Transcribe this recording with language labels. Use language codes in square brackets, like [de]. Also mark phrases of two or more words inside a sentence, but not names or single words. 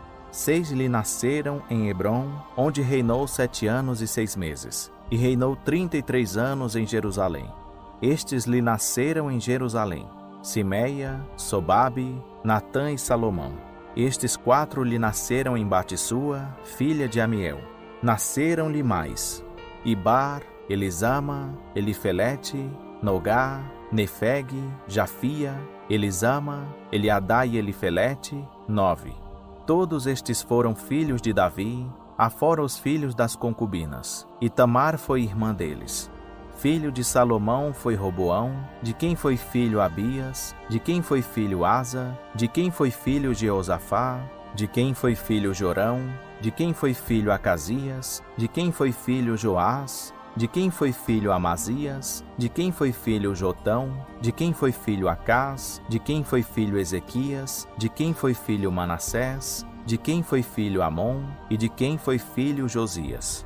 [pt] 6 lhe nasceram em Hebrom, onde reinou 7 anos e 6 meses, e reinou 33 anos em Jerusalém. Estes lhe nasceram em Jerusalém: Simeia, Sobabe, Natã e Salomão. Estes 4 lhe nasceram em Batissua, filha de Amiel. Nasceram-lhe mais: Ibar, Elisama, Elifelete, Nogá, Nefeg, Jafia, Elisama, Eliadá e Elifelete, 9. Todos estes foram filhos de Davi, afora os filhos das concubinas. E Tamar foi irmã deles. Filho de Salomão foi Roboão, de quem foi filho Abias, de quem foi filho Asa, de quem foi filho Jeosafá, de quem foi filho Jorão, de quem foi filho Acasias, de quem foi filho Joás, de quem foi filho Amazias, de quem foi filho Jotão, de quem foi filho Acás, de quem foi filho Ezequias, de quem foi filho Manassés, de quem foi filho Amon e de quem foi filho Josias.